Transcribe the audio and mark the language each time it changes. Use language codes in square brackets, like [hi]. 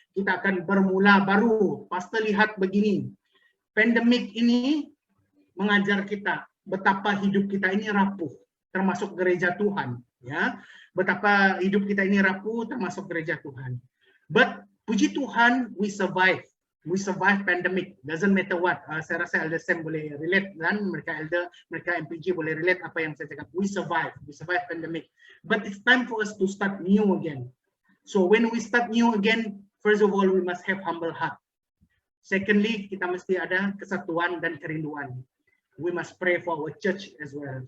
[ms] Kita akan bermula baru. Pastor lihat begini, pandemik ini mengajar kita betapa hidup kita ini rapuh, termasuk gereja Tuhan. Ya, betapa hidup kita ini rapuh, termasuk gereja Tuhan. [en] But [ms] puji Tuhan, [en] we survive. We survive pandemic, doesn't matter what. [ms] Saya rasa Elder Sam boleh relate dan mereka MPG boleh relate apa yang saya cakap. [en] We survive pandemic. But it's time for us to start new again. So when we start new again, first of all we must have humble heart. Secondly, [ms] kita mesti ada kesatuan dan kerinduan. [en] We must pray for our church as well.